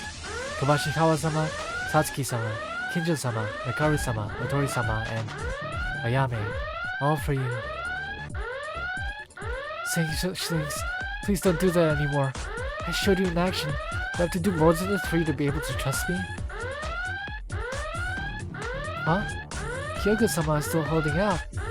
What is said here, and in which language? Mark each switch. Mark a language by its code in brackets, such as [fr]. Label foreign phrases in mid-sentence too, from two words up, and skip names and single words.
[en] Kabashikawa-sama, Satsuki-sama, Kinjo-sama, Nakaru-sama, Otori-sama, and Ayame. All for you. Saying such things. Please don't do that anymore. I showed you in action. Do I have to do more than this for you to be able to trust me? Huh? Kyoko-sama is still holding out.